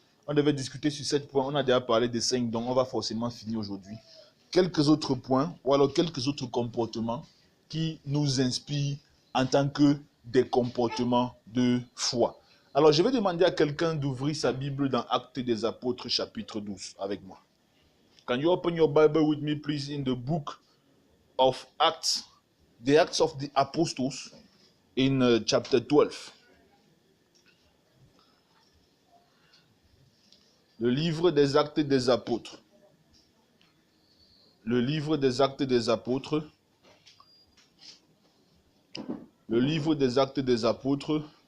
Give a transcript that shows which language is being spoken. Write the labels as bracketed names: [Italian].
[French] On devait discuter sur 7 points. On a déjà parlé de 5, donc on va forcément finir aujourd'hui. Quelques autres points, ou alors quelques autres comportements qui nous inspirent en tant que des comportements de foi. Alors, je vais demander à quelqu'un d'ouvrir sa Bible dans Actes des Apôtres, chapitre 12, avec moi. [English] Can you open your Bible with me, please, in the book of Acts, the Acts of the Apostles, in chapter 12. [French] Le livre des Actes des Apôtres. Le livre des Actes des Apôtres. Le livre des Actes des Apôtres.